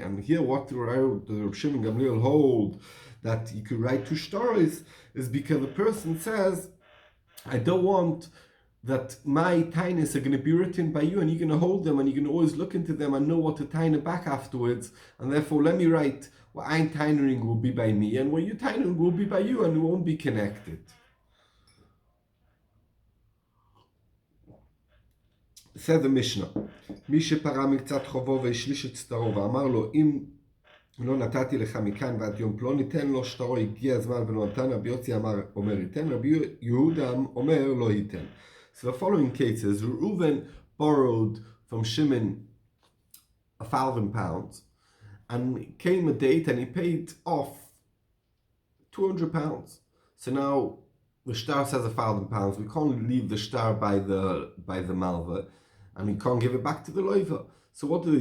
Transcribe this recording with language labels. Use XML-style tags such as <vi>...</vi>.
<en>And here what the Reb Shimon Gamliel hold, that you could write two stars, is because the person says, I don't want that my tainas are going to be written by you, and you're going to hold them, and you're going to always look into them and know what to taina back afterwards, and therefore let me write what I'm tainering will be by me, and what you tainering will be by you, and it won't be connected.</en> <he>Says the Mishnah, מי שפרע מקצת חובו והשליש את שטרו ואמר לו אם לא נתתי לך מכאן ועד יום פלוני תן לו שטרו הגיע הזמן ולא נתן, רבי יוסי אומר ייתן, רבי יהודה אומר לא ייתן.</he> <en>So the following cases, Reuven borrowed from Shimon £1,000 and came a date and he paid off £200. So now the star says £1,000. We can't leave the star by the malva, and we can't give it back to the loiva. So what do?</en>